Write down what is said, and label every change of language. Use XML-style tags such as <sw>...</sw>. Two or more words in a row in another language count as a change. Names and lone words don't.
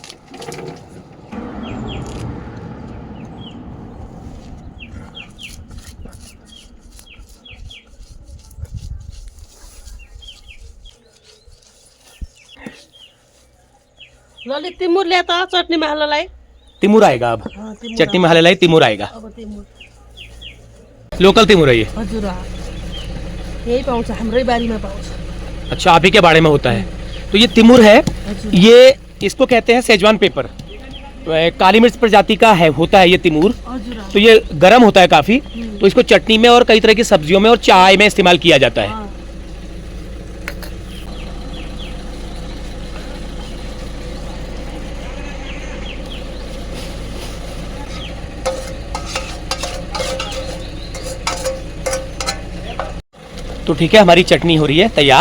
<ne>ललित तिमुर ले त</ne> <hi>चटनी में</hi> <ne>हाल्नलाई।</ne> <hi>तिमुर आएगा अब, चटनी में हालेलाई तिमुर आएगा। अब तिमुर लोकल तिमुर है ये।</hi> <ne>हजुर, यही पाउँछ, हाम्रै बारीमा पाउँछ।</ne> <hi>अच्छा, आप ही के बारे में होता है। तो ये तिमुर है, ये इसको कहते हैं</hi> <en>Szechuan pepper,</en> <hi>काली मिर्च प्रजाति का है, होता है ये तिमुर। तो ये गर्म होता है काफ़ी, तो इसको चटनी में और कई तरह की सब्जियों में और चाय में इस्तेमाल किया जाता है। तो ठीक है, हमारी चटनी हो रही है तैयार।</hi>